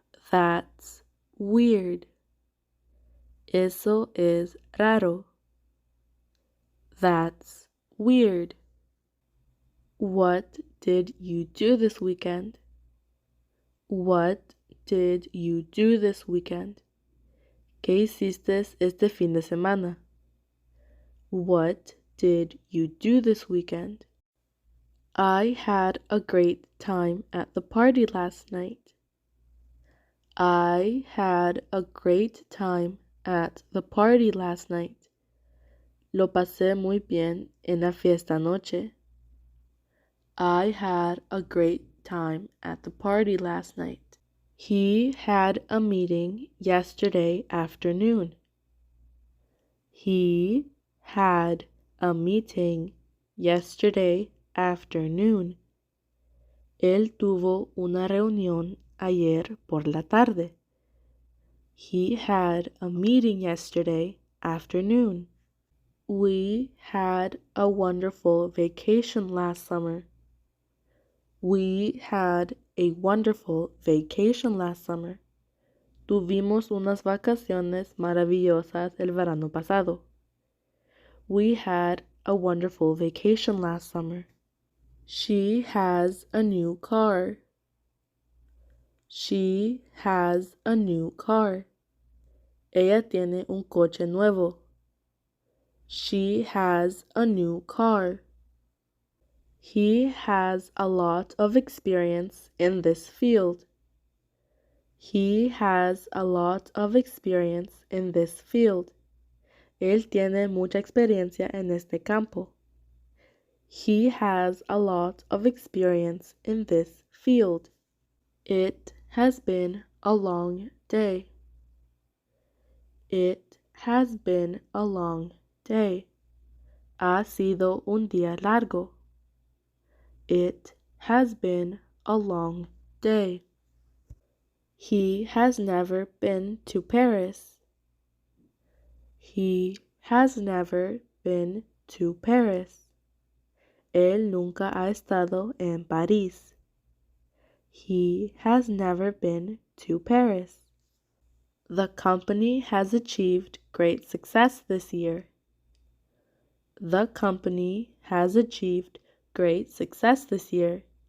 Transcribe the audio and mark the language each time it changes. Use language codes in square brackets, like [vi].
[en] That's weird. [es] Eso es raro. [en] That's weird. What did you do this weekend? What did you do this weekend? [es] ¿Qué hiciste este fin de semana? [en] What did you do this weekend? I had a great time at the party last night. I had a great time at the party last night. [es] Lo pasé muy bien en la fiesta anoche. [en] I had a great time at the party last night. He had a meeting yesterday afternoon. He had a meeting yesterday afternoon. [es] Él tuvo una reunión ayer por la tarde. [en] He had a meeting yesterday afternoon. We had a wonderful vacation last summer. We had a wonderful vacation last summer. [es] Tuvimos unas vacaciones maravillosas el verano pasado. [en] We had a wonderful vacation last summer. She has a new car. She has a new car. [es] Ella tiene un coche nuevo. [en] She has a new car. He has a lot of experience in this field. He has a lot of experience in this field. [es] Él tiene mucha experiencia en este campo. [en] He has a lot of experience in this field. It has been a long day. It has been a long day. [es] Ha sido un día largo. [en] It has been a long day. He has never been to Paris. He has never been to Paris. [es] Él nunca ha estado en París. [en] He has never been to Paris. The company has achieved great success this year. The company has achieved great success this year.